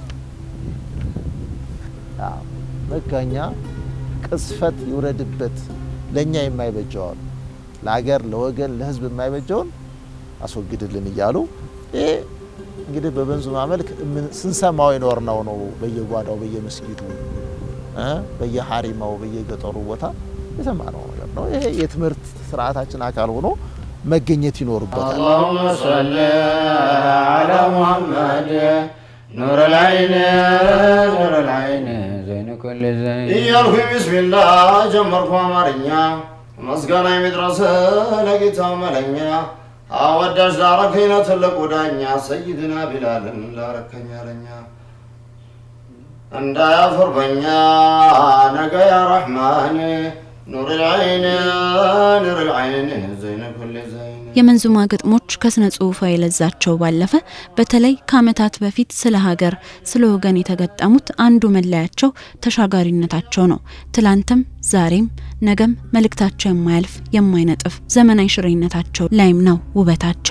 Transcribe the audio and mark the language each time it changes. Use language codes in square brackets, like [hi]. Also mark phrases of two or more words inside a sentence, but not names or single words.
[am] መጋኛ ቅስፈት ይውረድበት ለኛ የማይበጀው ለሀገር ለወገን ለህዝብ የማይበጀውን አስወግድልን እያሉ እንግዲህ በበንዙማ መልክ ስንሰማው ይኖርነው ነው በየጓዳው በየመስጊዱ በየሐሪማው በየገጠሩ ቦታ የሰማነው ነገር ነው ይሄ የትምህርት ስርዓታችን አካል ሆኖ መገኘት ይኖርበታል [ar] اللهم صل على محمد نور العين زين كل زين [am] እያልኩ ቢስሚላህ ጀመርኩ አማርኛ መስጋና የሚድረስ ለጌታው መለኛ አወዳጅ ላረከኝ ትልቁ ዳኛ ሰይድና ቢላልን ላረከኝ አለኛ እንዳያፍር በኛ ነገ [ar] يا رحمن نور العين زين كل زين [am] የመንዙማ ግጥሞች ከስነ ጽሁፋዊ ለዛቸው ባለፈ በተለይ ከዓመታት በፊት ስለ ሀገር ስለ ወገን የተገጠሙት አንዱ መለያቸው ተሻጋሪነታቸው ነው ትላንትም ዛሬም ነገም መልእክታቸው የማያልፍ የማይነጥፍ ዘመናዊ ሽሬነታቸው ላይም ነው ውበታቸው